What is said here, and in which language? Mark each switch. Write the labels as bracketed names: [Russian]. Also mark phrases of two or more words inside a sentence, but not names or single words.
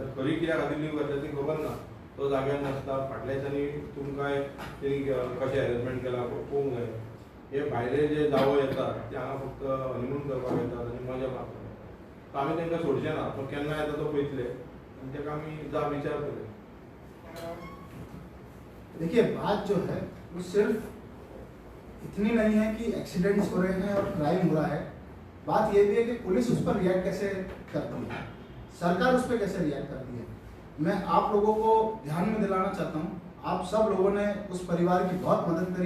[Konkani] खरी कित्या खातीर लीव घातल्या ती खबर ना. तो जाग्यार नासता. फाटल्या दिसांनी तुमकां तेणी कशें अरेंजमेंट केला पळोवंक जाय. हे भायले जे जावो येतात ते हांगा फक्त हनीमून करपाक येतात आनी मजा मारतात. आमी तांकां सोडचे ना. तो केन्ना येता तो पळयतले आनी ताका आमी जाप विचारतले. [Hindi] देखिए बात जो है वो सिर्फ इतनी नहीं है कि एक्सीडेंट्स हो रहे हैं और क्राइम हो रहा है. बात ये भी है कि पुलिस उस पर रिएक्ट कैसे करती है, सरकार उस पर कैसे रिएक्ट करती है. मैं आप लोगों को ध्यान में दिलाना चाहता हूँ, आप सब लोगों ने उस परिवार की बहुत मदद करी.